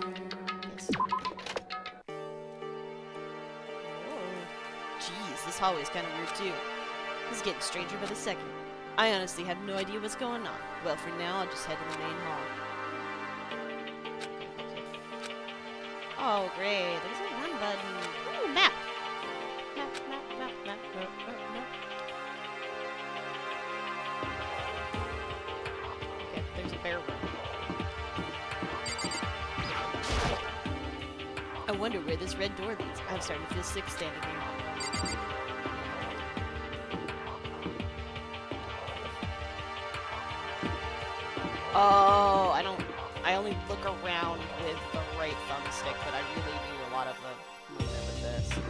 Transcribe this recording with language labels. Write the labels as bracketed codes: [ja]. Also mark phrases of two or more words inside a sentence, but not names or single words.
[en] Whoa. Jeez, this hallway is kind of weird too. This is getting stranger by the second. I honestly have no idea what's going on. Well, for now, I'll just head to the main hall. Oh, great. There's a run button. Ooh, map. Map, map, map, map, map, map, map. Okay, there's a bear run. I wonder where this red door leads. I'm starting to feel sick standing here. Oh, I only look around with the right thumbstick, but I really do a lot of the movement with this.